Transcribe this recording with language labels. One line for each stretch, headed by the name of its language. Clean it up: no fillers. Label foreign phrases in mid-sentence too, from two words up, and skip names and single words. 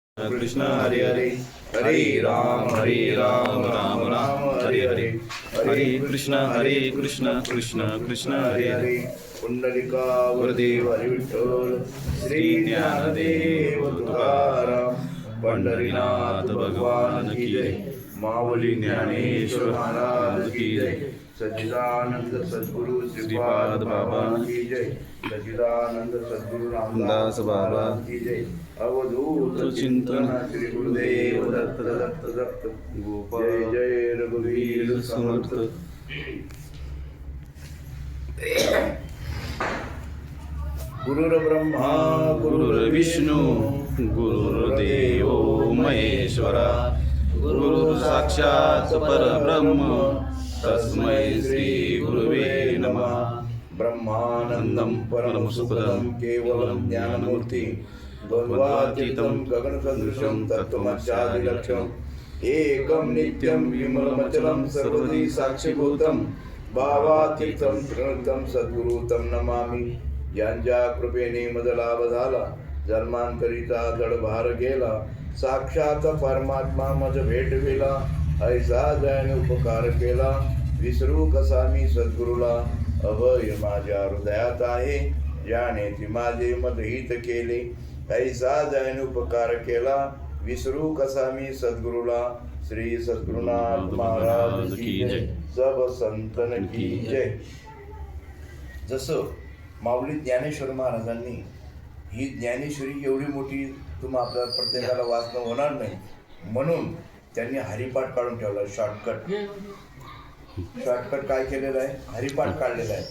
Sanskrit: कृष्ण हरे हरे हरे राम राम राम हरे हरे हरे कृष्ण कृष्ण कृष्ण
Hindi: हरे हरे पुंडलिका वरदेव हरि विठ्ठल श्री ज्ञानदेव तुकाराम पंढरीनाथ भगवान की जय माऊली ज्ञानेश्वर महाराज की जय सच्चिदानंद सद्गुरु श्रीपाद बाबा की जय सच्चिदानंद सद्गुरु रामदास बाबा की जय अवधूत चिंतन श्री गुरुदेव दत्त दत्त दत्त गोपाल जय जय रघुवीर समर्थ
Sanskrit: गुरुर्ब्रह्मा गुरुर्विष्णू गुरुर्देव महेश्वरा गुरु साक्षात परब्रह्म तस्मै श्री गुरुवे नमः ब्रह्मानंदं परमसुखदं केवलं ज्ञानमूर्ति द्वन्द्वातीतं गगनसदृशं तत्त्वमस्यादिलक्ष्यम् एकं नित्यं विमलमचलं सर्वदी साक्षीभूतं भावातीतं प्रणतं सद्गुरु तं नमामि
Marathi: यांच्या कृपेने मद लाभ झाला जन्मांतरीचा जडभार गेला साक्षात परमात्मा मज भेटविला ऐसा जयाने उपकार केला विसरू कसा मी सद्गुरूला अभय माझ्या हृदयात आहे ज्याने ती माझे मदहित केले ऐसा जयाने उपकार केला विसरू कसा मी सद्गुरूला
Hindi: श्री सद्गुरुनाथ महाराज की जय सब संतन की जय.
Marathi: जसं माऊली ज्ञानेश्वर महाराजांनी ही ज्ञानेश्वरी एवढी मोठी तुम्हा आपल्या प्रत्येकाला वाचणं होणार नाही म्हणून त्यांनी हरिपाठ काढून ठेवला. शॉर्टकट काय केलेलं आहे, हरिपाठ काढलेला आहे.